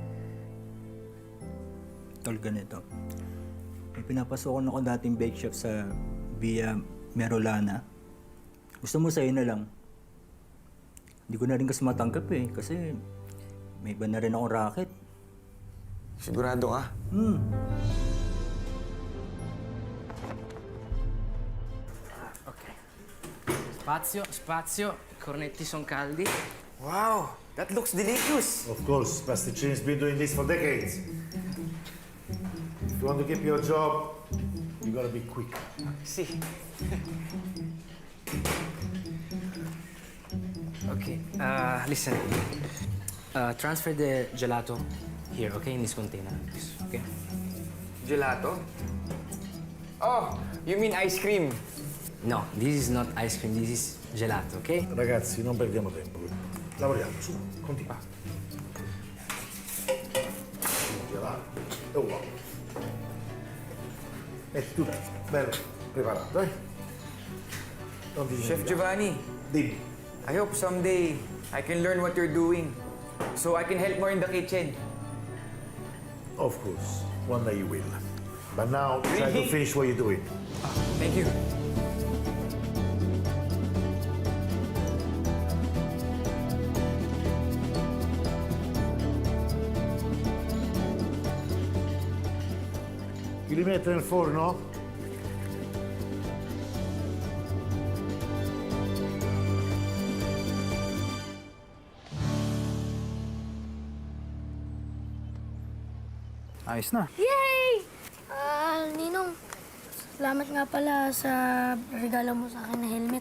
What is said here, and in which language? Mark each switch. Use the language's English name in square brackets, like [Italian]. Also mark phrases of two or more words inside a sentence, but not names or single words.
[Filipino] Tol, ganito. May pinapasokan ako dating bake shop sa Via Merolana. Gusto mo sa'yo na lang. Hindi ko na rin kasi matanggap eh, kasi may iba na rin akong racket. Sigurado ka? [Italian] Spazio, spazio, i cornetti sono caldi. [English] Wow! That looks delicious! Of course, Pasticciani's been doing this for decades. If you want to keep your job, you gotta be quick. See. Okay, listen. Transfer the gelato here, okay, in this container. Okay? Gelato? Oh, you mean ice cream? No, this is not ice cream, this is gelato, okay? [Italian] Ragazzi, non perdiamo tempo. Lavoriamo, su, continua. E uovo. Metti tutto, bello, preparato, eh? Non ti Chef dimenticare. Giovanni, Dimmi. [English] I hope someday I can learn what you're doing so I can help more in the kitchen. Of course, one day you will. But now, try Really? to finish what you're doing. Thank you. [Italian] Chi li mette nel forno? [Filipino] Ayos na. Yay! Ninong, salamat nga pala sa regalo mo sa akin na helmet.